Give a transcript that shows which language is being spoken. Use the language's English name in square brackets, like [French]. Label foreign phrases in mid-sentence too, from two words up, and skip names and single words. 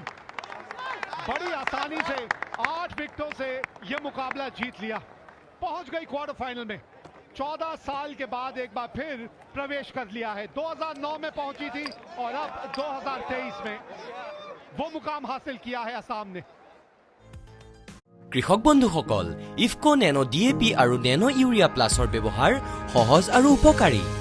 [Hindi] बड़ी आसानी से 8 विकेटों से यह मुकाबला जीत लिया, पहुंच गई [English] quarter final [Hindi] में। 14 साल के बाद एक बार फिर प्रवेश कर लिया है। 2009 में पहुंची थी और अब 2023 में वो मुकाम हासिल किया है असम ने। [Assamese] কৃষক বন্ধুসকল, ইফকো নেনো DAP আৰু নেনো ইউৰিয়া প্লাছৰ ব্যৱহাৰ সহজ আৰু উপকাৰী।